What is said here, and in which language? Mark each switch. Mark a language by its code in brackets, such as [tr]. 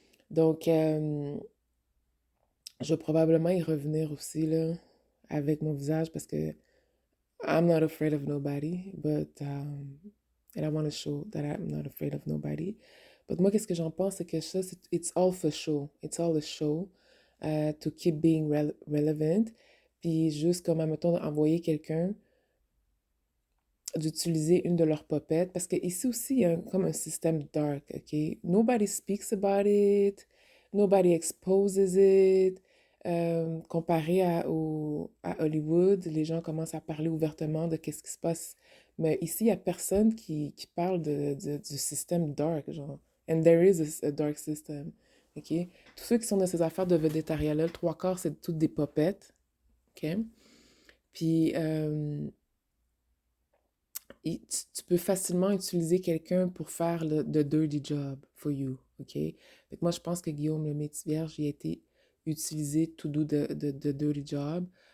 [fr] Donc, je vais probablement y revenir aussi, là, avec mon visage, parce que [en] I'm not afraid of nobody, and I want to show that I'm not afraid of nobody. [fr] But moi, qu'est-ce que j'en pense, c'est que ça, [en] it's all for show. It's all a show to keep being relevant. [fr] Puis juste comme, admettons, envoyer quelqu'un d'utiliser une de leurs popettes. Parce que ici aussi, il y a comme un système dark, OK? [en] Nobody speaks about it. Nobody exposes it. [fr] Comparé à Hollywood, les gens commencent à parler ouvertement de qu'est-ce qui se passe. Mais ici, il n'y a personne qui parle du système dark, genre. [en] And there is a dark system, OK? [fr] Tous ceux qui sont dans ces affaires de végétariat-là, le trois quarts, c'est toutes des popettes, OK? Puis, tu peux facilement utiliser quelqu'un pour faire [en] the dirty job for you, [fr] OK? Fait que moi, je pense que Guillaume le Métis Vierge, il a été utilisé [en] to do the dirty job.